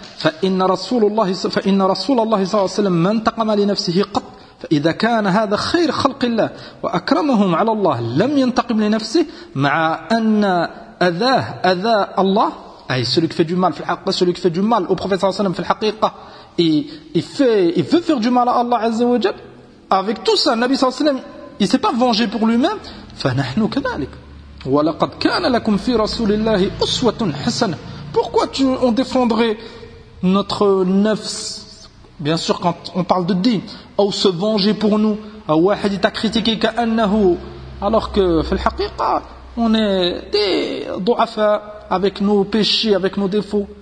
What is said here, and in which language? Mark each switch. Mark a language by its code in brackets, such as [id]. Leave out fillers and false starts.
[ar] فإن رسول الله صلى الله عليه وسلم ما انتقم لنفسه قط، فإذا كان هذا خير خلق الله وأكرمهم على الله لم ينتقم لنفسه، مع أن أذاه أذى الله، أي [fr] celui qui fait du mal [ar] في الحقيقة، [fr] celui qui fait du mal au prophète [ar] صلى الله عليه وسلم في الحقيقة، [fr] il veut faire du mal à Allah [ar] عز وجل. [fr] Avec tout ça, Nabi [ar] صلى الله عليه وسلم [fr] il ne s'est pas vengé pour lui-même. [ar] فنحن كذلك. ولقد كان لكم في رسول الله أسوة حسنة. [fr] Pourquoi tu on défendrait notre nafs, bien sûr quand on parle de din, ou se venger pour nous, ou واحد t'a critiqué كأنه, alors que [ar] في الحقيقة [fr] on est des du'afa avec nos péchés, avec nos défauts.